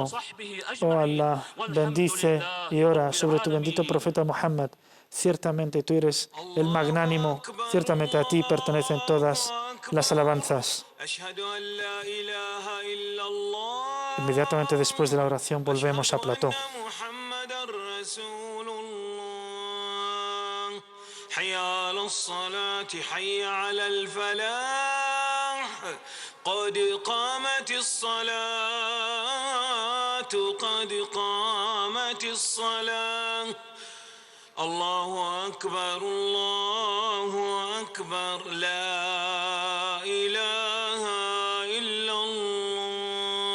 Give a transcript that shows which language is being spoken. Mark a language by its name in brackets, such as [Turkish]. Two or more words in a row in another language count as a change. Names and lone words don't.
[Spanish] Oh Allah, bendice y ora sobre tu bendito profeta Muhammad. Ciertamente tú eres el magnánimo, ciertamente a ti pertenecen todas las alabanzas. Inmediatamente después de la oración volvemos a plató. [Arabic] حي على الصلاة حي على الفلاح قد قامت الصلاة قد قامت الصلاة الله أكبر الله أكبر لا إله إلا الله